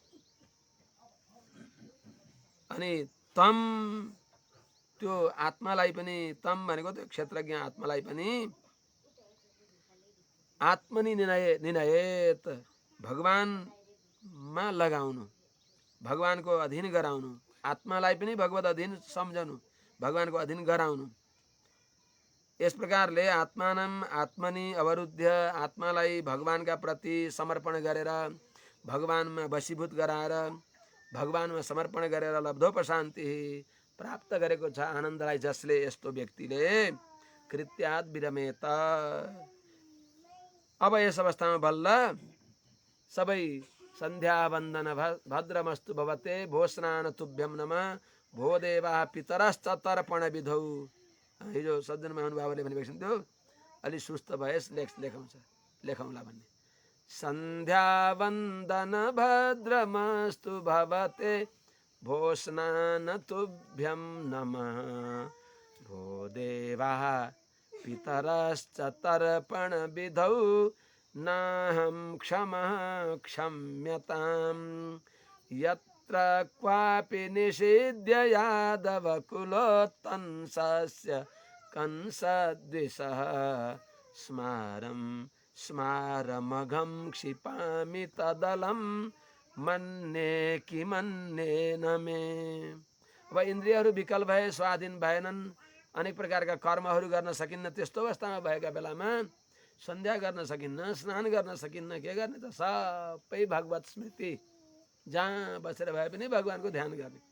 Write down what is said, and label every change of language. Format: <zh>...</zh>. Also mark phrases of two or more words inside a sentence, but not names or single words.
<ne>अनि तम त्यो आत्मालाई पनि तम भनेको त्यो क्षेत्रज्ञ आत्मालाई पनि</ne> <sa>आत्मनि निनयेत</sa> <ne>भगवानमा लगाउनु, भगवानको अधीन गराउनु। आत्मालाई पनि भगवत अधीन सम्झनु, भगवानको अधीन गराउनु। यस प्रकारले</ne> <sa>आत्मानम आत्मनि अवरुद्ध</sa> <ne>आत्मालाई भगवानका प्रति समर्पण गरेर भगवानमा वशीभूत गराएर भगवानमा समर्पण गरेर लब्धोपशान्ति प्राप्त गरेको छ आनन्दलाई जसले यस्तो व्यक्तिले</ne> <sa>कृत्यात् विरमेत।</sa> <ne>अब यस अवस्थामा बल्ल सबै</ne> <sa>सन्ध्या वन्दन भद्रमस्तु भवते भो स्नान तुभ्यम नमः भो देवा पितरश्च तर्पण विधौ।</sa> <ne>हिजो सज्जन महानुभावले भनेको थियो अलि सुस्त भएस लेखौँला भन्ने।</ne> <sa>सन्ध्या वन्दन भद्रमस्तु भवते भो स्नान तुभ्यम नमः भो देवा पितरश्च तर्पण विधौ नाहं क्षमः क्षम्यतां यत्र क्वापि निषिध्य यादव कुलोत्तंसस्य कंसद्विषः स्मारमघं क्षिपामि तदलं मन्ये किमन्ये न मे।</sa> <ne>अब इन्द्रियहरू विकल भए, स्वाधीन भएनन्, अनेक प्रकारका कर्महरू गर्न सकिन्न। त्यस्तो अवस्थामा भएका बेलामा सन्ध्या गर्न सकिन्न, स्नान गर्न सकिन्न, के गर्ने त सबै भगवत स्मृति जहाँ बसेर भए पनि भगवानको ध्यान गर्ने।</ne>